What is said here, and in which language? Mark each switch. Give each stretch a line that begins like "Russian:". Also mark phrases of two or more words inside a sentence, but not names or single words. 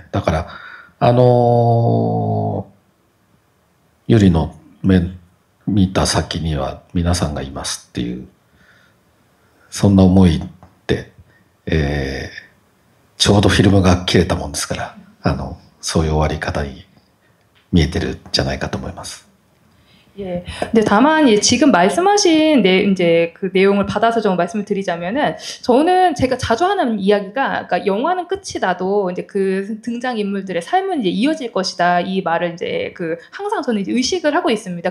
Japanese: だからユリの目見た先には皆さんがいますっていうそんな思いで、ちょうどフィルムが切れたもんですからそういう終わり方に見えてるんじゃないかと思います。
Korean: 예. 근데 다만 지금 말씀하신 이제 그 내용을 받아서 좀 말씀을 드리자면은 저는 제가 자주 하는 이야기가 그러니까 영화는 끝이 나도 이제 그 등장 인물들의 삶은 이제 이어질 것이다 이 말을 이제 그 항상 저는 이제 의식을 하고 있습니다.